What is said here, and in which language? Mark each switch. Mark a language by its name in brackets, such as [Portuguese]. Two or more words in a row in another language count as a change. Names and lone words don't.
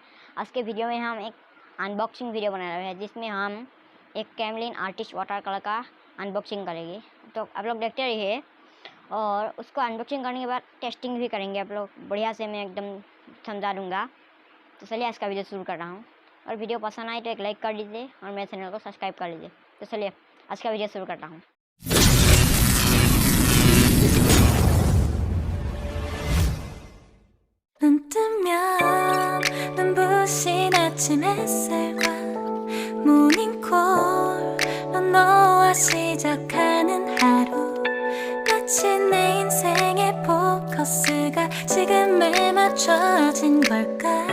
[Hindi] आज के वीडियो में हम एक अनबॉक्सिंग वीडियो बनाने वाले हैं, जिसमें हम एक कैमलिन आर्टिस्ट वाटर कलर का अनबॉक्सिंग करेंगे। तो आप लोग देखते रहिए और उसको अनबॉक्सिंग करने के बाद टेस्टिंग भी करेंगे। आप लोग बढ़िया से मैं एकदम समझा दूँगा। तो चलिए आज का वीडियो शुरू कर रहा हूँ। और वीडियो पसंद आए तो एक लाइक कर लीजिए और मेरे चैनल को सब्सक्राइब कर लीजिए। तो चलिए आज का वीडियो शुरू करता हूँ। [Korean] 눈 뜨면 눈부신 아침 햇살과 모닝콜로 너와 시작하는 하루, 마치 내 인생의 포커스가 지금에 맞춰진 걸까.